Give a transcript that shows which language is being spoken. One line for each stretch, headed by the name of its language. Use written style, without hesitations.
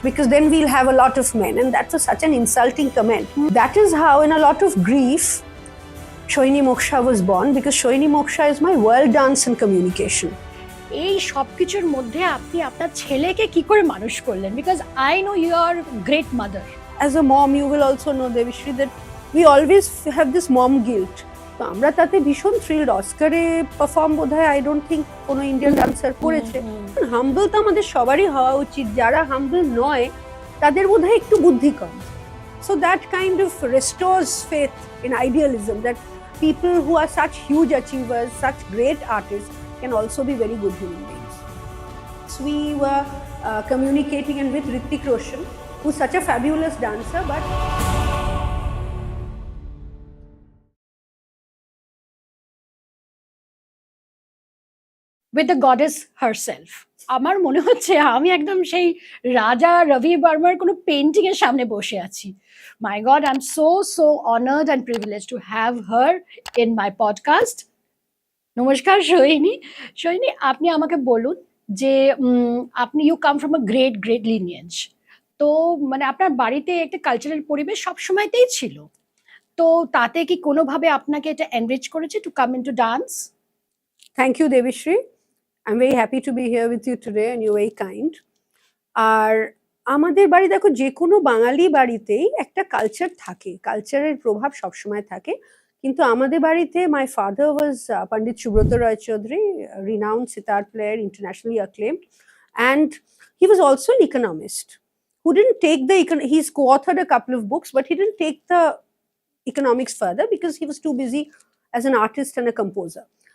English: Because then we'll have a lot of men, and that was such an insulting comment. That is how in a lot of grief Sohini Moksha was born, because Sohini Moksha is my world dance and communication.
Bangla: এই সবকিছুর মধ্যে আপনি আপনার ছেলেকে কি করে মানুষ করলেন?
English: Because I know you are a great mother. As a mom, you will also know, Debisree, that we always have this mom guilt.
Bangla: তো আমরা তাতে ভীষণ থ্রিলড। অস্কারে পারফর্ম বোধহয়
English: I don't think
Bangla: কোনো ইন্ডিয়ান ডান্সার করেছে। হাম্বল তো আমাদের সবারই হওয়া উচিত। যারা হাম্বল নয় তাদের বোধহয় একটু বুদ্ধি কম।
English: So that kind of restores faith in idealism, that people who are such huge achievers, such great artists, can also be very good human beings. So we were communicating and with Hrithik Roshan, who's such a fabulous dancer, but with the goddess herself.
Bangla: আমার মনে হচ্ছে আমি একদম সেই রাজা রবি বর্মার কোনো painting এর সামনে বসে আছি।
English: My God, I'm so honored and privileged to have her in my podcast.
Bangla: নমস্কার সোহিনী। সোহিনী, আপনি আমাকে বলুন যে আপনি
English: You come from a great lineage.
Bangla: তো মানে আপনার বাড়িতে একটা কালচারাল পরিবেশ সবসময়তেই ছিল। তো তাতে কি কোনোভাবে আপনাকে এটা এনরিচ করেছে
English: To come into dance? Thank you, Debisree. I'm very happy to be here with you today, and you're very kind.
Bangla: আর আমাদের বাড়ি দেখো, যে কোনো বাঙালি বাড়িতেই একটা কালচার থাকে, কালচারের প্রভাব সবসময় থাকে। কিন্তু আমাদের বাড়িতে
English: my father was Pandit Subrata Roychowdhury, a renowned sitar player, internationally acclaimed, and he was also an economist who didn't take he's co-authored a couple of books, but he didn't take the economics further because he was too busy as an artist and a composer.